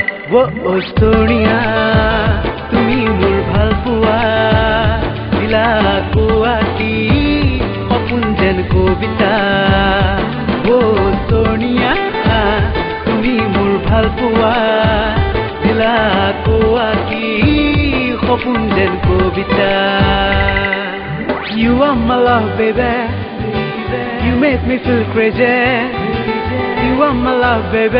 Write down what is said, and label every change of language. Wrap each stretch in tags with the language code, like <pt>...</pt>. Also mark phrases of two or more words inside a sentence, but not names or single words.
<as>Sonia, তুমি মোৰ ভাল পোৱা দিলা কোৱাটি সপোন যেন কবিতা Sonia, তুমি মোৰ ভাল পোৱা দিলা কোৱাটি সপোন যেন কবিতা</as> <en>You are my love, baby. You make me feel crazy. You are my love, baby.</en>